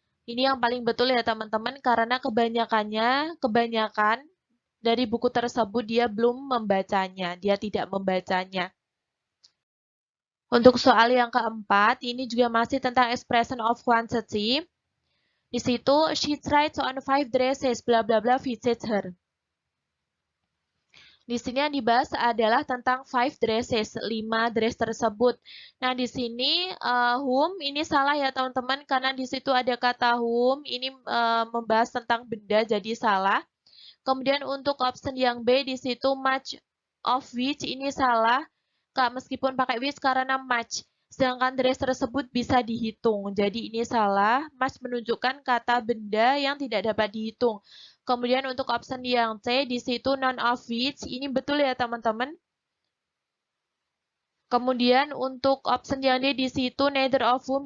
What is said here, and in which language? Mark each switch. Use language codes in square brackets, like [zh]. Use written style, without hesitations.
[id] Ini yang paling betul ya teman-teman, karena kebanyakan dari buku tersebut dia belum membacanya, dia tidak membacanya. Untuk soal yang keempat, ini juga masih tentang expression of quantity. Di situ, [en] she tried on 5 dresses, bla bla bla, fitted her. [id] Di sini yang dibahas adalah tentang 5 dresses, 5 dress tersebut. Nah, di sini whom ini salah ya teman-teman, karena di situ ada kata whom, ini membahas tentang benda, jadi salah. Kemudian untuk option yang B, di situ much of which, ini salah. Kak, meskipun pakai which karena much. Sedangkan dress tersebut bisa dihitung. Jadi ini salah. Much menunjukkan kata benda yang tidak dapat dihitung. Kemudian untuk option yang C, di situ none of which. Ini betul ya teman-teman. Kemudian untuk option yang D, di situ neither of whom.